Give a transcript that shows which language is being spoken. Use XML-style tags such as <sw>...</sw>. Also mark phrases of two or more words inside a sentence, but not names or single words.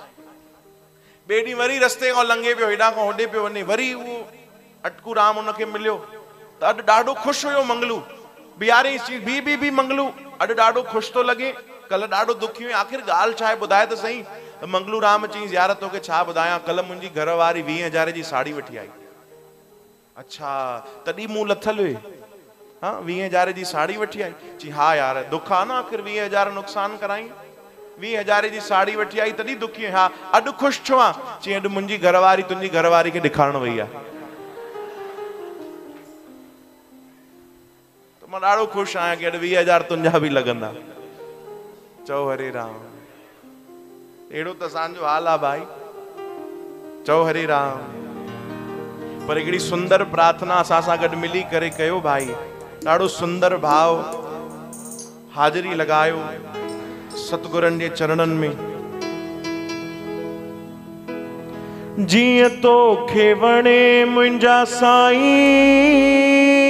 <sd>ॿिए ॾींहुं वरी रस्ते खां लंघे पियो, हेॾां खां होॾे पियो वञे, वरी उहो अटकू राम हुनखे मिलियो, त अॼु ॾाढो ख़ुशि हुयो मंगलू। बीहारियईंसि, बी मंगलू, अॼु ॾाढो ख़ुशि थो लॻे, कल्ह ॾाढो दुखी हुई, आख़िर ॻाल्हि छा आहे ॿुधाए त सही। त मंगलू राम चईंसि यार तोखे छा ॿुधायां, कल्ह मुंहिंजी घर वारी 20,000 जी साड़ी वठी आई। अच्छा, तॾहिं मूं लथल हुए, हाँ 20,000 जी साड़ी वठी आई। चई हा यार दुख आहे न, आख़िर 20,000 नुक़सान कराई, 20,000 जी साड़ी वठी आई तॾहिं दुखी आहे। हा अॼु ख़ुशि छो आहे। चई अॼु मुंहिंजी घरवारी तुंहिंजी घरवारी खे ॾेखारण वई आहे, त मां ॾाढो ख़ुशि आहियां कि अॼु 20,000 तुंहिंजा बि लॻंदा। चओ हरे राम। अहिड़ो त असांजो हाल आहे भाई। चओ हरे राम। पर हिकिड़ी सुंदर प्रार्थना असां सां गॾु मिली करे कयो भाई, ॾाढो सुंदर भाव, हाज़िरी लॻायो सतगुरनि जे चरणनि में। जीअं तोखे वणे मुंहिंजा साईं,</sd>